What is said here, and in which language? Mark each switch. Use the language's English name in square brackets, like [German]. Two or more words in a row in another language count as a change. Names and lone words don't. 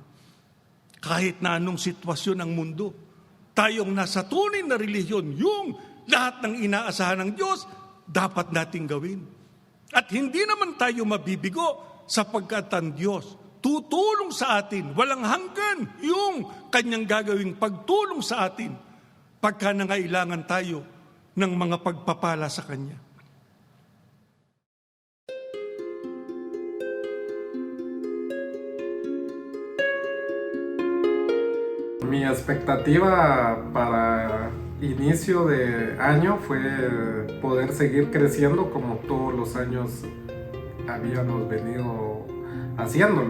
[Filipino] Kahit na anong sitwasyon ng mundo, tayong nasa tunay na relihiyon, yung lahat ng inaasahan ng Diyos, dapat nating gawin. At hindi naman tayo mabibigo sapagkat ang Diyos tutulong sa atin, walang hanggan yung Kanyang gagawing pagtulong sa atin pagka nangailangan tayo ng mga pagpapala sa Kanya. [Spanish] Mi expectativa para inicio de año fue poder seguir creciendo como todos los años habíamos venido haciéndolo.